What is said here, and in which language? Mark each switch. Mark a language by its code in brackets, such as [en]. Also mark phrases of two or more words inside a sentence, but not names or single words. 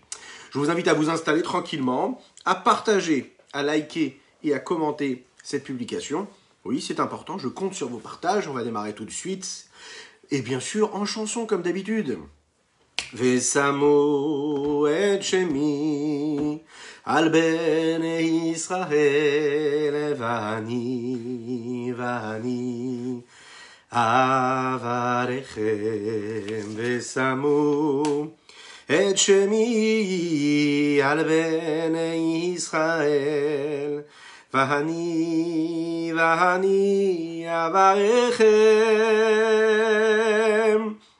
[fr] Je vous invite à vous installer tranquillement, à partager, à liker et à commenter cette publication. Oui, c'est important, je compte sur vos partages, on va démarrer tout de suite. Et bien sûr, en chanson comme d'habitude. [he] ושמו את שמי על בני ישראל ואני אברכם ושמו את שמי על בני ישראל והני אברכם